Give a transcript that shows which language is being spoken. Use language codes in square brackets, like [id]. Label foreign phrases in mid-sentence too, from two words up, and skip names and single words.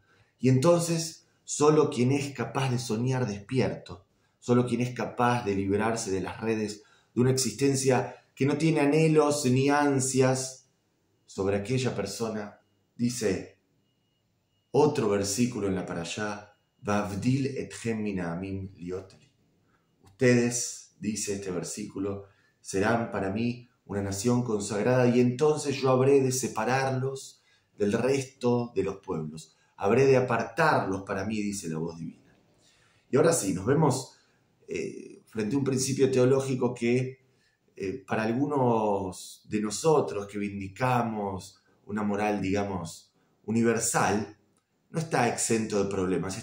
[es] Y entonces, solo quien es capaz de soñar despierto, solo quien es capaz de liberarse de las redes de una existencia que no tiene anhelos ni ansias, sobre aquella persona, dice otro versículo en la parashá, [he] ואבדיל אתכם מן העמים להיות לי. [es] Ustedes, dice este versículo, serán para mí una nación consagrada y entonces yo habré de separarlos del resto de los pueblos. Habré de apartarlos para mí, dice la voz divina. Y ahora sí, nos vemos frente a un principio teológico que para algunos de nosotros que vindicamos una moral, digamos, universal, no está exento de problemas.